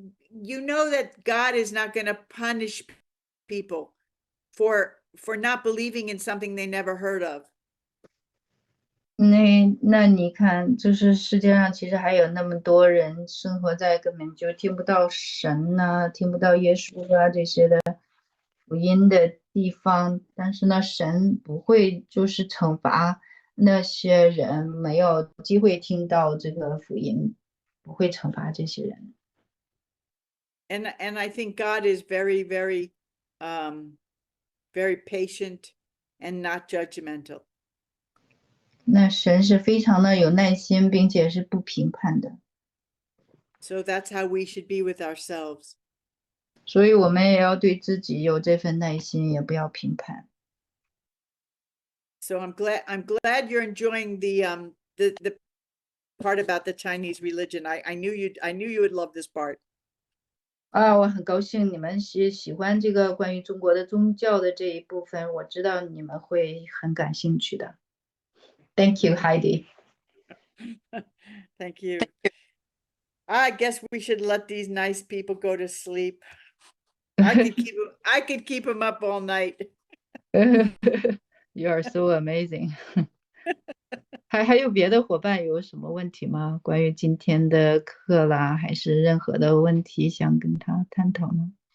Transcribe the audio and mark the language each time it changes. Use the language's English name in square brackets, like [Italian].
[English] You know that God is not going to punish people for not believing in something they never heard of. [Chinese] 那你看，就是世界上其实还有那么多人生活在根本就听不到神呐、听不到耶稣啊这些的福音的地方，但是呢，神不会就是惩罚那些人没有机会听到这个福音，不会惩罚这些人。 [English] And I think God is very, very, very patient and not judgmental. [Chinese] 那神是非常的有耐心，并且是不评判的， [English] So that's how we should be with ourselves. [Chinese] 所以我们也要对自己有这份耐心，也不要评判。 [English] So I'm glad you're enjoying the part about the Chinese religion. I knew you would love this part. [Chinese] 我很高兴你们喜欢这个关于中国的宗教的这一部分，我知道你们会很感兴趣的。 [English] Thank you, Heidi. Thank you. I guess we should let these nice people go to sleep. I could keep them up all night. You are so amazing. [Chinese] 还有别的伙伴有什么问题吗？关于今天的课啦，还是任何的问题想跟他探讨呢？